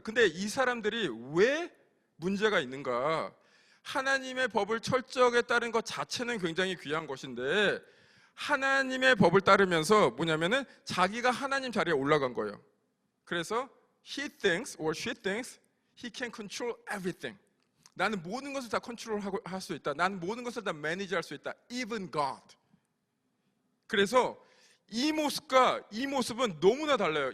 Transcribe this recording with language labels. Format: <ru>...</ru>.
<ko>근데 이 사람들이 왜 문제가 있는가? 하나님의 법을 철저하게 따른 것 자체는 굉장히 귀한 것인데 하나님의 법을 따르면서 뭐냐면은 자기가 하나님 자리에 올라간 거예요. 그래서</ko> <en>he thinks or she thinks he can control everything.</en> <ko>나는 모든 것을 다 컨트롤하고 할 수 있다. 나는 모든 것을 다 매니지할 수 있다.</ko> <en>Even God.</en> <ko>그래서 이 모습과 이 모습은 너무나 달라요.</ko>